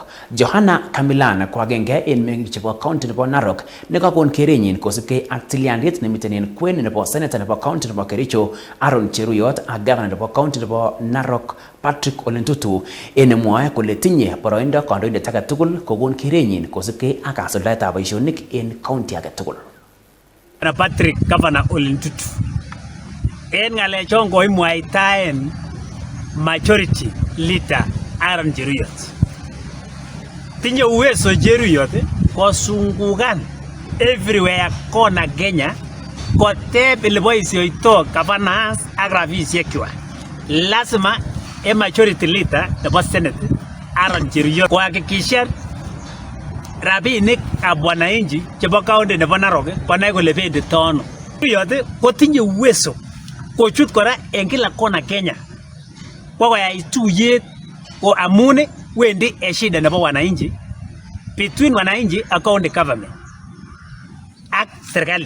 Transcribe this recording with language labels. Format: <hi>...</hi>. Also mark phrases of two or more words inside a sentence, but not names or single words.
<kln>Johanna Kamilan ko agenge en meng'ik chebo county nebo Narok nekakon kerenyin kosubkei ak tilyandit nemiten en kwen nebo senator nebo county nebo Kericho Aaron Cheruyot ak governor nebo county nebo Narok Patrick Ole Ntutu en mwae kole tinye boroindo kandoindet age tugul kokon kerenyin kosubkei ak kasuldaetab boisionik en county age tugul. Patrick Governor Ole Ntutu en ng'alechon koimwaitaen</kln> <en>majority leader</en> <kln>Aaron Cheruyot. Tinye uwezo Cheruyot kosungukan everywhere kona Kenya koteb ileboisioito governors ak rabisiekwak. Lazima</kln> <en>majority leader</en> <kln>nebo Senate Aaron Cheruyot kuhakikisha rabinik ab wananchi chebo county nebo Narok konai kole bendito ano. Cheruyot kotinye uwezo kochut kora en</kln> <sw>kila kona</sw> <kln>Kenya koyai tuyet ko amun wendi shida nebo wananchi between wananchi ak</kln> <en>county government</en> <kln>ak serikali.</kln>